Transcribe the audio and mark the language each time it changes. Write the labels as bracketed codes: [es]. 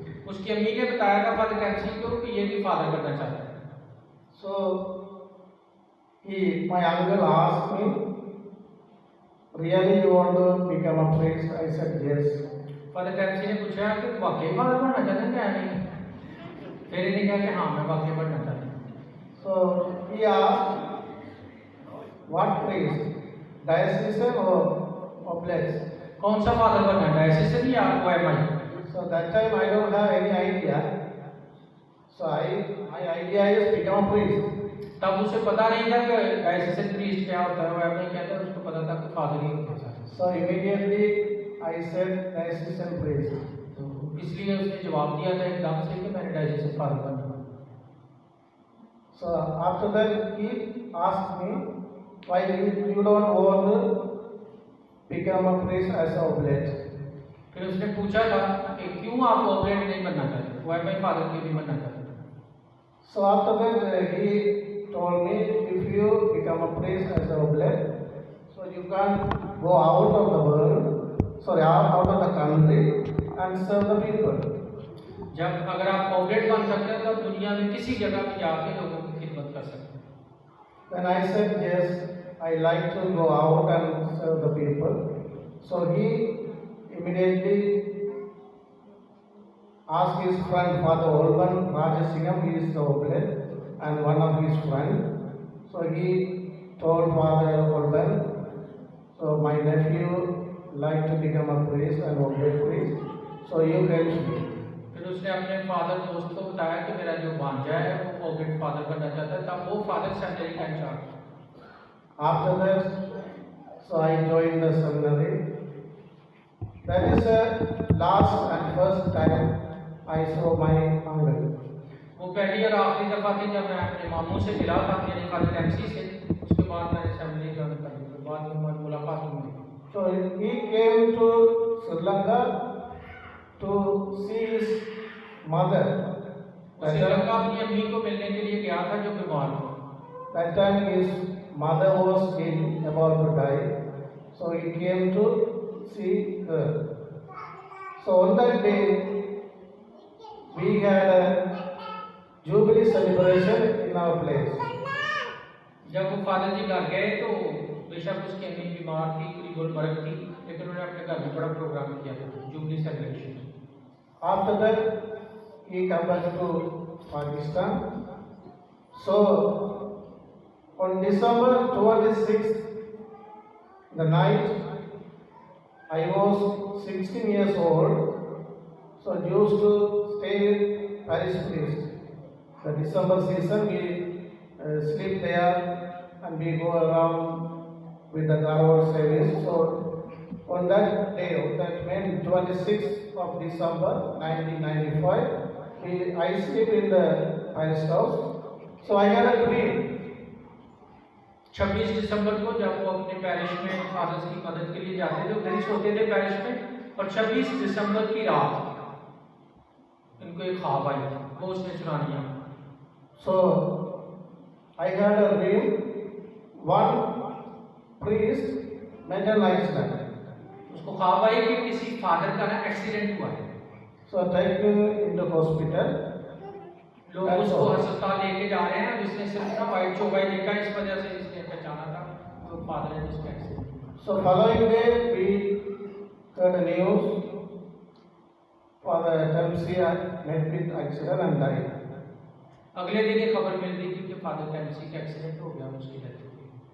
[hi] उसकी अम्मी ने बताया था फादर कैंसी को कि ये भी फादर बनना चाहता है [en] So my uncle asked me, really you want to become a priest? I said yes. [hi] Father कैंसी ने पूछा कि वाकई फादर बनना चाहते हैं क्या नहीं फिर इन्हें कहा कि हाँ मैं वाकई बनना चाहता हूँ [en] So he asked, what priest? Diocesan or oblates? [hi] कौन सा फादर बनना है डायसिसन या ओएमआई [en] So that time I don't have any idea. So my idea is become a priest. [hi] तब उसे पता नहीं था कि डायसिसन प्रीस्ट क्या होता है ओएमआई क्या था उसको पता था कि फादर ही होता है [en] So immediately I said diocesan priest. [hi] तो इसलिए उसने जवाब दिया था एकदम से कि मैंने डायसिसन फादर बनना [en] So after that he asked me, why you don't want to become a priest as an oblate? [hi] फिर उसने पूछा था कि क्यों आप ओबलेट नहीं बनना चाहते ओएमआई फादर क्यों नहीं बनना चाहते [en] So after that he told me, if you become a priest as an oblate, so you can go out of the world, out of the country and serve the people. [hi] जब अगर आप ओबलेट बन सकते हैं तो आप दुनिया में किसी जगह में जाके लोगों की खिदमत कर सकते हैं [en] Then I said yes, I like to go out and serve the people. So he immediately asked his friend Father Olban Rajasingham, he is the oblate, and one of his friends. So he told Father Olban, so my nephew like to become a priest and oblate priest, so you help me. [hi] फिर उसने अपने father दोस्त को बताया कि मेरा जो भांजा है वो ओबलेट फादर बनना चाहता है तब वो फादर सेमिनरी का in charge [en] After that, so I joined the seminary. That is the last and first time I saw my uncle. [hi] वो पहली और आखिरी दफा थी जब मैं अपने मामू से मिला था यानी फादर कैंसी से उसके बाद मैंने सेमिनरी ज्वाइन कर ली बाद में मुलाकात हुई [en] So he came to Sri Lanka to see his mother. [hi] वो श्रीलंका अपनी अम्मी को मिलने के लिए गया था जो बीमार था [en] That time his mother was ill, about to die. So he came to see her. So on that day, we had a jubilee celebration in our place. [hi] जब वो फादर जी घर गए तो बेशक उसकी अम्मी बीमार थी पूरी गुलबर्ग थी लेकिन उन्होंने अपने घर में बड़ा प्रोग्राम किया था jubilee celebration [en] After that, he came back to Pakistan. So on December 26th, the night, I was 16 years old. So I used to stay with parish priest. The December season, we sleep there and we go around with the Garwar service. So on that day, on that May 26th of December 1995, I sleep in the parish house. So I had a dream. [hi] 26 दिसंबर को जब वो अपने parish में fathers की मदद के लिए जाते थे उधर ही सोते थे पैरिश में और 26 दिसंबर की रात इनको एक ख्वाब आई वो उसने सुना दिया [en] So I had a dream. One priest met an accident. [hi] उसको ख्वाब आई कि किसी फादर का ना एक्सीडेंट हुआ है [en] So I take him into hospital. [hi] लोग उसको अस्पताल लेके जा रहे हैं जिसने सिर्फ ना वाइट चौपाई देखा इस वजह से इसने पहचाना था तो फादर ने उसका accident. [en] So following day we heard the news. Father Dempsey met with accident and died. [hi] अगले दिन ये खबर मिल गई थी कि फादर टेम्सी का एक्सीडेंट हो गया, उसकी डेथ हो गई।